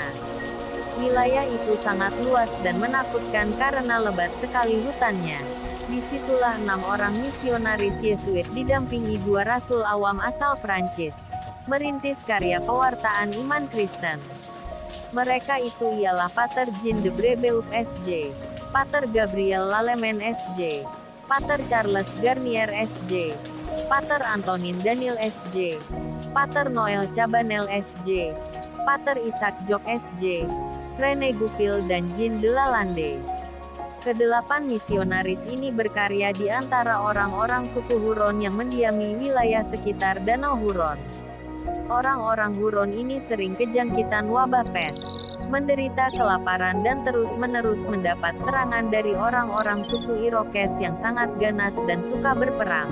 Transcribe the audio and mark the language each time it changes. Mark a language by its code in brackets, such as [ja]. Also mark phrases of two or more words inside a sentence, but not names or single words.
[id] Wilayah itu sangat luas dan menakutkan karena lebat sekali hutannya. Disitulah 6 orang misionaris Yesuit didampingi 2 rasul awam asal Prancis, merintis karya pewartaan iman Kristen. Mereka itu ialah Pater Jean de Brebeuf S.J., Pater Gabriel Lallemand S.J., Pater Charles Garnier S.J., Pater Antonin Daniel S.J., Pater Noel Cabanel S.J., Pater Isaac Jock S.J., Rene Goupil dan Jean de Lalande. Kedelapan misionaris ini berkarya di antara orang-orang suku Huron yang mendiami wilayah sekitar Danau Huron. Orang-orang Huron ini sering kejangkitan wabah pes, menderita kelaparan dan terus-menerus mendapat serangan dari orang-orang suku Irokes yang sangat ganas dan suka berperang.